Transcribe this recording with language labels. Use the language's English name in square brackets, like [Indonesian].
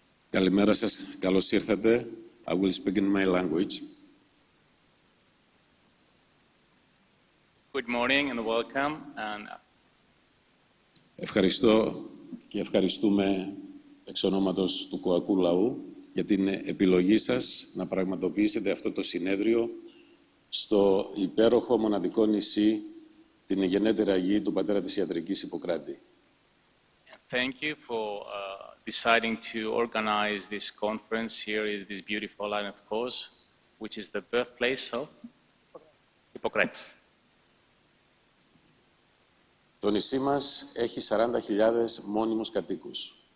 [Greek] Καλημέρα σας, καλώς ήρθατε. [English] I will speak in my language. Good morning and welcome. [Greek] Ευχαριστώ και ευχαριστούμε εξ ονόματος του Κοακού Λαού για την επιλογή σας να πραγματοποιήσετε αυτό το συνέδριο στο υπέροχο μοναδικό νησί, την γενέτερα γη του πατέρα της ιατρικής Ιπποκράτη. [English] Thank you for deciding to organize this conference here in this beautiful island of Kos, which is the birthplace of Hippocrates. [Greek] Το νησί μας έχει 40.000 μόνιμους κατοίκους.